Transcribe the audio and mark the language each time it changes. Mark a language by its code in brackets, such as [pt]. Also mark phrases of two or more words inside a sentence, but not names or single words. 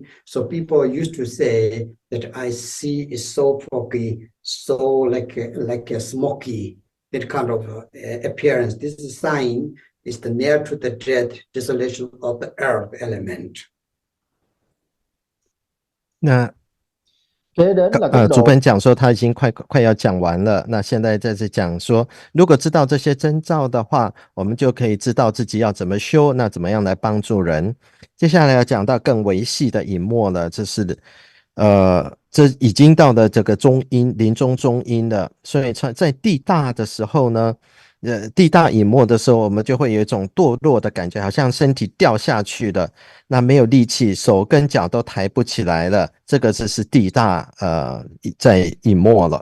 [en] So people used to say that I see is so foggy, so like a smoky, that kind of appearance. This is a sign, is the near to the death dissolution of the earth element. [zh] 那 [vi] kế đến là cấp [zh] 主 [vi] độ [zh] 本讲说他已经快要讲完了，那现在在这讲说，如果知道这些征兆的话，我们就可以知道自己要怎么修，那怎么样来帮助人。接下来要讲到更维系的隐没了，这是这已经到了这个中阴，临终中阴了，所以在地大的时候呢，地大隐没的时候，我们就会有一种堕落的感觉，好像身体掉下去了，那没有力气，手跟脚都抬不起来了，这个就是地大在隐没了。